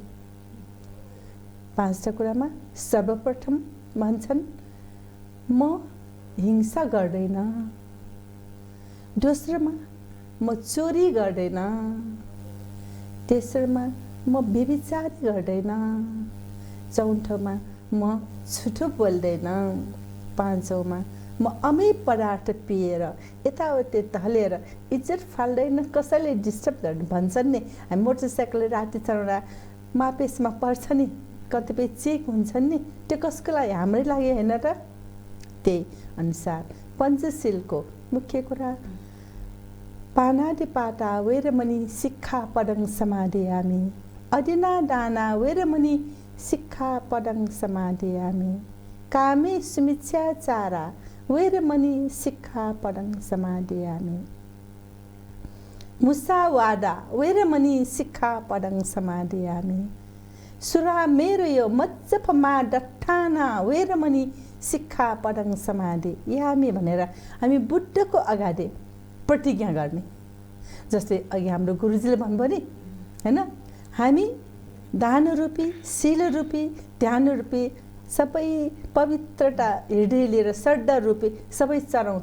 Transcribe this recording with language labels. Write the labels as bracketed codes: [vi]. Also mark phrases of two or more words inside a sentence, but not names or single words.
[ne] 5टा कुरामा सर्वप्रथम भन्छन् म हिंसा गर्दैन, दोस्रोमा म चोरी गर्दैन, तेस्रोमा म व्यभिचार गर्दैन, चौथोमा म झुठो बोल्दैन, पाँचौँमा म अमै पदार्थ पिएर यताउति ढलेर इज्जत फाल्दैन, कसैले डिस्टर्ब गर्नु भन्छन् नि। हामी मोटरसाइकलले राति चलाउँदा मापेसमा पर्छ नि, कतिपय चेक हुन्छन् नि, त्यो कसको लागि? हाम्रै लागि होइन र? त्यही अनुसार पञ्चशीलको मुख्य कुरा [pi] पानादि पाटा वेरमणि शिक्षा पदं समादयामि, अदिना दाना वेरमणि शिक्षा पदं समादयामि, कामे सुमिच्छाचारा वेरमणि शिक्षा पदं समादयामि, मुसावादा वेरमणि शिक्षा पदं समादयामि, सुरा मेरो यो मज्जपमा दट्ठाना वेरमणि शिक्षा पदं समादयामि [ne] भनेर हामी बुद्धको अगाडि प्रतिज्ञा गर्ने। जस्तै अघि हाम्रो गुरुजीले भन्नुभयो नि, होइन? हामी दान रूपी, शील रूपी, ध्यान रूपी सबै पवित्रता हृदय लिएर श्रद्धा रूपी सबै चढाउँछ।